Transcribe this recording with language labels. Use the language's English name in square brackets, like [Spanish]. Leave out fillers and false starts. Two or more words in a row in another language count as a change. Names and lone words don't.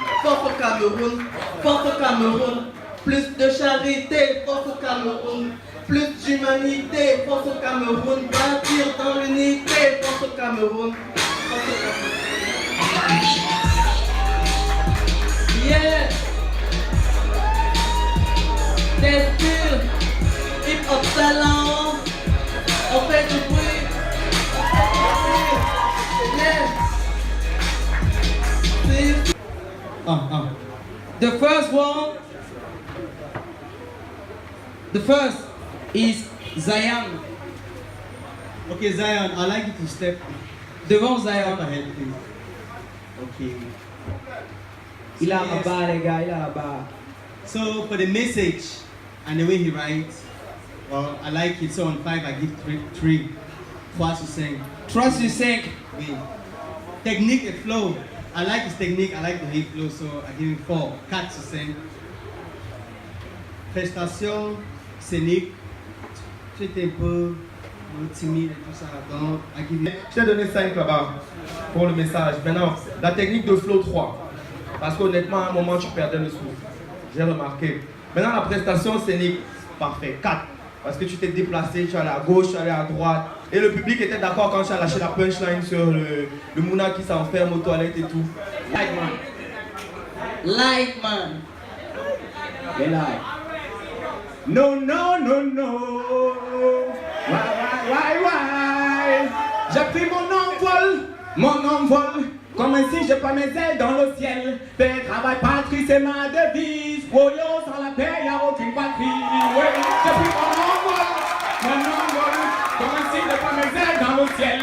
[French] Force au Cameroun, plus de charité, force au Cameroun, plus d'humanité, force au Cameroun, bâtir dans l'unité, force au Cameroun, Yeah! Des styles, [English] hip-hop talent, [French] on fait du bruit, [English] The first is Zion. Okay, Zion, I like you to step [French] devant Zion. [English] Step ahead, please. Okay. [French] Il a la barre, les gars, il a la barre. [English] So for the message and the way he writes, well, I like it. So on 5, I give 3. 3 sur 5. [French] 3 sur 5. Oui. Technique et flow. [English] I like his technique, I like the hip flow, so I give him 4. [French] 4 sur 5. Prestation, scénique, tu étais un peu timide et tout ça, donc [English] I give him... [French] Je t'ai donné 5 là-bas pour le message. Maintenant, la technique de flow 3. Parce qu'honnêtement, à un moment, tu perdais le souffle. J'ai remarqué. Maintenant, la prestation scénique, parfait. 4. Parce que tu t'es déplacé, tu es allé à gauche, tu es allé à droite. Et le public était d'accord quand tu as lâché la punchline sur le Mouna qui s'enferme aux toilettes et tout. [English] Light man. [French] Et light. [English] No, no, no, no. Why? [French] J'ai pris mon envol. Comme si je prends mes ailes dans le ciel. Faire travail, patrie, c'est ma devise. Woyo, sans la paix, y'a aucune patrie. Ouais, j'ai pris mon envol. Comme si je prends mes ailes dans le ciel.